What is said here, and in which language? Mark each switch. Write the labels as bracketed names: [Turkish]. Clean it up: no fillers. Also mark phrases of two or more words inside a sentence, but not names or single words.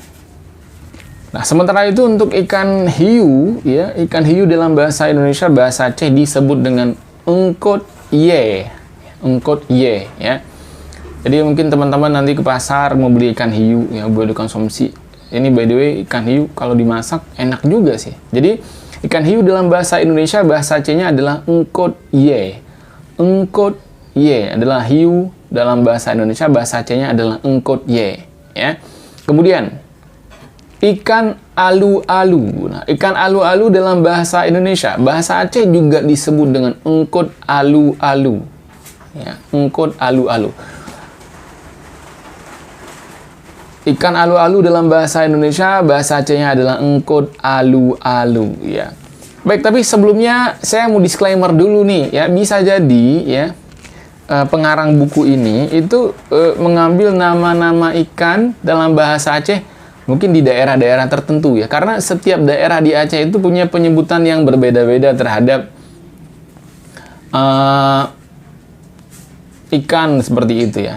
[Indonesian] Nah, sementara itu untuk ikan hiu, ya, ikan hiu dalam bahasa Indonesia, bahasa Aceh disebut dengan [Achinese] engkut ye. Engkut ye, ya. [Indonesian] Jadi mungkin teman-teman nanti ke pasar mau beli ikan hiu, ya, buat dikonsumsi. [English] Ini by the way, [Indonesian] ikan hiu kalau dimasak enak juga sih. Jadi ikan hiu dalam bahasa Indonesia, bahasa Acehnya adalah [Achinese] engkut ye. Engkut ye [Indonesian] adalah hiu dalam bahasa Indonesia, bahasa Acehnya adalah [Achinese] engkut ye, [Indonesian] ya. Kemudian ikan alu-alu. Nah, ikan alu-alu dalam bahasa Indonesia, bahasa Aceh juga disebut dengan [Achinese] engkut alu-alu. [Indonesian] Ya, [Achinese] engkut alu-alu. [Indonesian] Ikan alu-alu dalam bahasa Indonesia, bahasa Acehnya adalah [Achinese] engkut alu-alu, [Indonesian] ya. Baik, tapi sebelumnya saya mau disclaimer dulu nih, ya. Bisa jadi, ya, pengarang buku ini itu mengambil nama-nama ikan dalam bahasa Aceh mungkin di daerah-daerah tertentu, ya. Karena setiap daerah di Aceh itu punya penyebutan yang berbeda-beda terhadap ikan seperti itu, ya.